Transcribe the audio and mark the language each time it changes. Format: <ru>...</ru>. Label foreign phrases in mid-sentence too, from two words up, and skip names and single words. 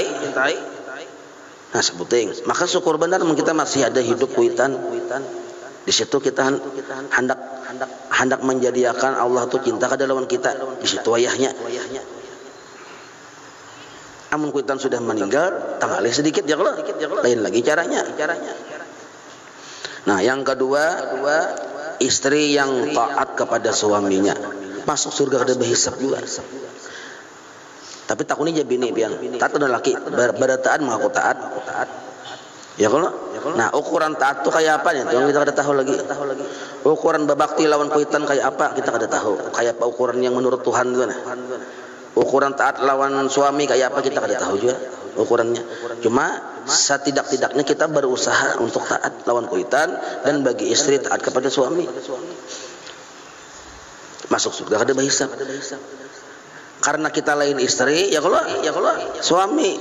<bjn>Nah, sebuting. Maka syukur benar kita masih ada hidup kuitan. Di situ kita hendak menjadikan Allah tuh cinta kada lawan kita. Di situ ayahnya. Amun kuitan sudah meninggal, tanggalih sedikit ya kalau lain lagi caranya.</bjn> <id>Nah, yang kedua, istri yang taat kepada suaminya masuk surga kada berhisab juga.</id> <bjn>Tapi takutnya jadi bini pian. Taat udah laki, berataan mengaku taat. Ya kalau. Nah, ukuran taat tuh kayak apa nih? Yang kita kada tahu lagi. Ukuran berbakti lawan kuitan kayak apa kita kada tahu. Kayak apa ukuran yang menurut Tuhan itu nah. Ukuran taat lawan suami kayak apa kita kada tahu juga ukurannya.</bjn> <id>Cuma setidak-tidaknya kita berusaha untuk taat lawan kuitan dan bagi istri taat kepada suami.</id> <bjn>Masuk surga kada berhisab. Karena kita lain istri, ya kalau suami.</bjn>